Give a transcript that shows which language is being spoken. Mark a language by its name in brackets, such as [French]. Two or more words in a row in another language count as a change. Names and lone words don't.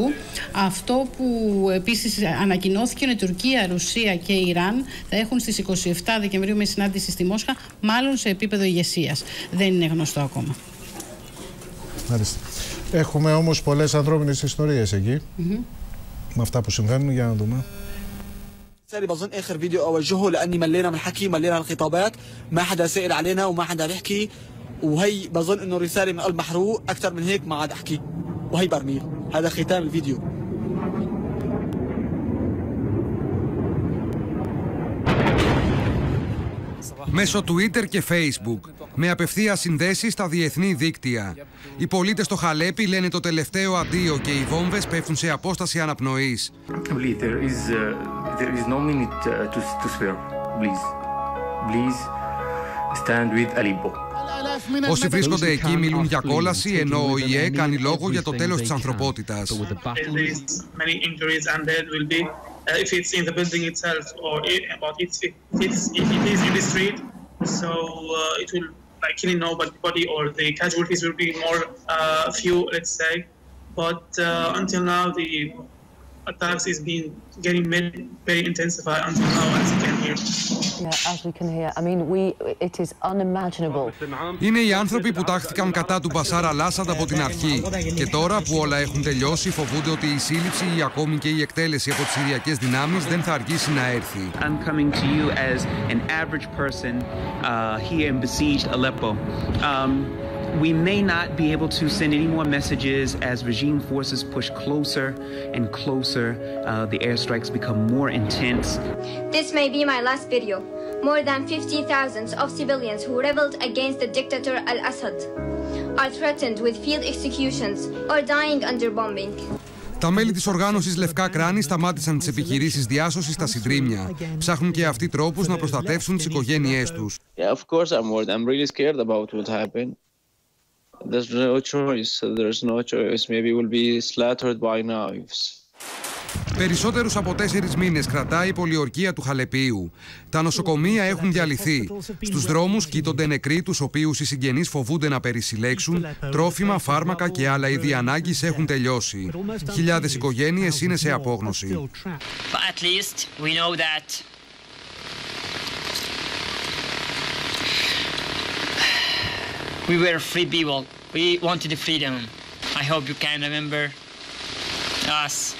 [Greek] Αυτό που επίσης ανακοινώθηκε είναι ότι η Τουρκία, Ρωσία και η Ιράν θα έχουν στις 27 Δεκεμβρίου μια συνάντηση στη Μόσχα, μάλλον σε επίπεδο ηγεσίας. Δεν είναι γνωστό ακόμα. Μάλιστα. Έχουμε όμως πολλές ανθρώπινες ιστορίες εκεί. Με αυτά που συμβαίνουν, για να δούμε. [Arabic] بظن اخر فيديو اوجهه لاني ملينا من الحكي ملينا الخطابات ما حدا سائل علينا وما حدا بيحكي وهي بظن انه رساله من قلب محروق اكثر من هيك ما عاد احكي وهي برميل هذا ختام الفيديو. [Greek] Μέσω Twitter και Facebook, με απευθείας συνδέσεις στα διεθνή δίκτυα. Οι πολίτες στο Χαλέπι λένε το τελευταίο αντίο και οι βόμβες πέφτουν σε απόσταση αναπνοής. Όσοι βρίσκονται εκεί μιλούν για κόλαση, ενώ ο ΙΕ κάνει λόγο για το τέλος της ανθρωπότητας. [English] If it's in the building itself or if it is in the street, so it will like killing nobody or the casualties will be more few, let's say. But until now, the attacks is being getting very intensified until now, as you can hear. Yeah, as we can hear. I mean, it is unimaginable. [Greek] Είναι οι άνθρωποι που τάχθηκαν κατά του Μπασάρ Αλ-Άσαντ από την αρχή. Και τώρα που όλα έχουν τελειώσει, φοβούνται ότι η σύλληψη ή ακόμη και η εκτέλεση από τις Συριακές δυνάμεις δεν θα αργήσει να έρθει. [English] I'm coming to you as an average person here in besieged Aleppo. We may not be able to send any more messages as regime forces push closer and closer. The airstrikes become more intense. This may be my last video. More than 50,000 of civilians who rebelled against the dictator Al-Assad are threatened with field executions or dying under bombing. [Greek] Τα μέλη της οργάνωσης Λευκά Κράνη σταμάτησαν τις επιχειρήσεις διάσωσης στα Συντρίμμια. Ψάχνουν και αυτοί τρόπους να προστατεύσουν τις οικογένειές τους. [English] Yeah, of course I'm worried. I'm really scared about what happened. There's no choice. There's no choice. Maybe we'll be slaughtered by knives. [Greek] Περισσότερους από 4 μήνες κρατάει η πολιορκία του Χαλεπίου. Τα νοσοκομεία έχουν διαλυθεί. Στους δρόμους κοίτονται νεκροί, τους οποίους οι συγγενείς φοβούνται να περισυλλέξουν. Τρόφιμα, φάρμακα και άλλα είδη ανάγκης έχουν τελειώσει. Χιλιάδες οικογένειες είναι σε απόγνωση. [English] We were free people. We wanted the freedom. I hope you can remember us.